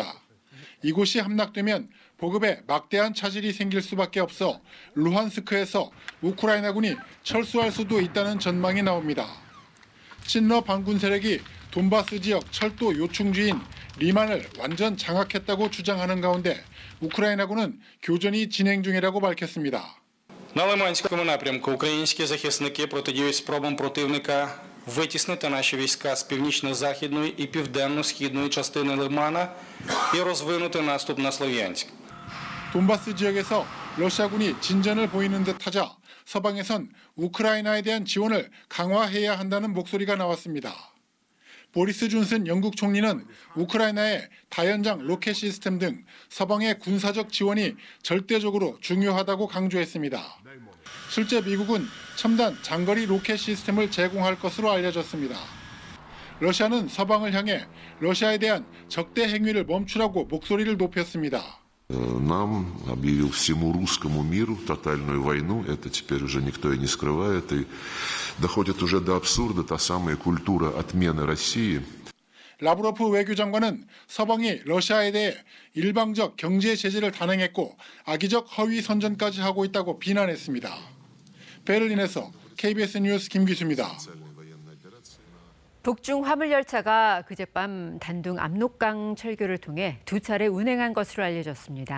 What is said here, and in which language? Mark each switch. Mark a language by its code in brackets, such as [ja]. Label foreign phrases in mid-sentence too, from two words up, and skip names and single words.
[ko] 이곳이 함락되면 보급에 막대한 차질이 생길 수밖에 없어 루한스크에서 우크라이나군이 철수할 수도 있다는 전망이 나옵니다. 친러 반군 세력이 돈바스 지역 철도 요충지인 리만을 완전 장악했다고 주장하는 가운데 우크라이나군은 교전이 진행 중이라고 밝혔습니다. [uk] На Лиманському напрямку українські захисники протидіють спробам противника витіснити наші війська з північно-західної і південно-східної частини Лимана і розвинути наступ на Слов'янськ. [ko] 돈바스 지역에서 러시아군이 진전을 보이는 듯하자 서방에선 우크라이나에 대한 지원을 강화해야 한다는 목소리가 나왔습니다. 보리스 존슨 영국 총리는 우크라이나의 다연장 로켓 시스템 등 서방의 군사적 지원이 절대적으로 중요하다고 강조했습니다. 실제 미국은 첨단 장거리 로켓 시스템을 제공할 것으로 알려졌습니다. 러시아는 서방을 향해 러시아에 대한 적대 행위를 멈추라고 목소리를 높였습니다. [ru] Нам объявил всему русскому миру тотальную войну, это теперь уже никто и не скрывает, и доходит уже до абсурда та самая культура отмены России. [ko] 라브로프 외교장관은 서방이 러시아에 대해 일방적 경제 제재를 단행했고 악의적 허위 선전까지 하고 있다고 비난했습니다. 베를린에서 KBS 뉴스 김기수입니다. 북중 화물열차가 그젯밤 단둥 압록강 철교를 통해 2차례 운행한 것으로 알려졌습니다.